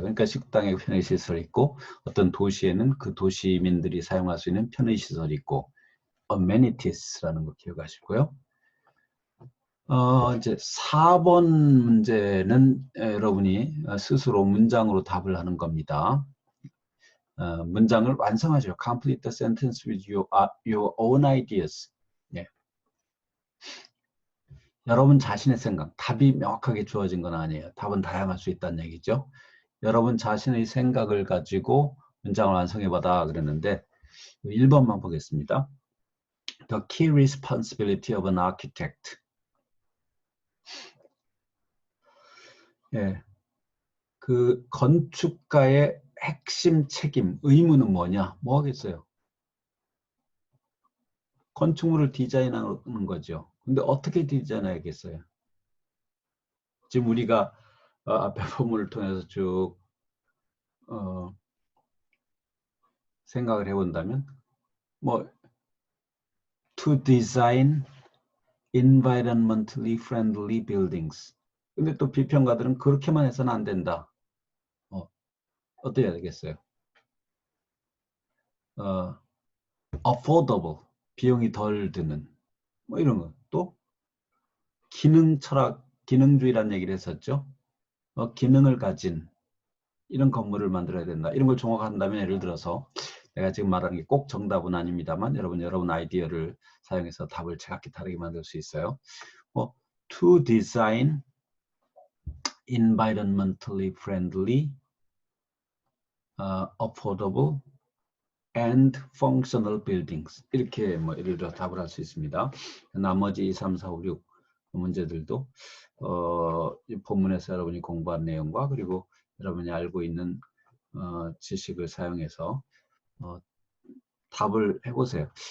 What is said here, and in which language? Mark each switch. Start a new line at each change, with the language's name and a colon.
Korean: 그러니까 식당에 편의시설이 있고 어떤 도시에는 그 도시민들이 사용할 수 있는 편의시설이 있고 amentities라는 거 기억하시고요. 이제 4번 문제는 여러분이 스스로 문장으로 답을 하는 겁니다. 문장을 완성하죠.
English: Complete the sentence with your own ideas.
Korean: 예. 여러분 자신의 생각, 답이 명확하게 주어진 건 아니에요. 답은 다양할 수 있다는 얘기죠. 여러분 자신의 생각을 가지고 문장을 완성해봐라 그랬는데 1번만 보겠습니다.
English: The key responsibility of an architect.
Korean: 예, 그 건축가의 핵심 책임, 의무는 뭐냐? 뭐 하겠어요? 건축물을 디자인하는 거죠. 근데 어떻게 디자인해야겠어요? 지금 우리가 앞에 본문을 통해서 쭉 생각을 해본다면 뭐
English: to design environmentally friendly buildings.
Korean: 근데 또 비평가들은 그렇게만 해서는 안 된다. 어떻게 해야 되겠어요? affordable, 비용이 덜 드는 뭐 이런 거. 또 기능 철학, 기능주의라는 얘기를 했었죠. 기능을 가진 이런 건물을 만들어야 된다. 이런 걸 종합한다면 예를 들어서 내가 지금 말하는 게 꼭 정답은 아닙니다만 여러분 아이디어를 사용해서 답을 제각기 다르게 만들 수 있어요.
English: To design environmentally friendly, affordable and functional buildings.
Korean: 이렇게 뭐 예를 들어 답을 할 수 있습니다. 나머지 2, 3, 4, 5, 6 문제들도 이 본문에서 여러분이 공부한 내용과 그리고 여러분이 알고 있는 지식을 사용해서 답을 해보세요.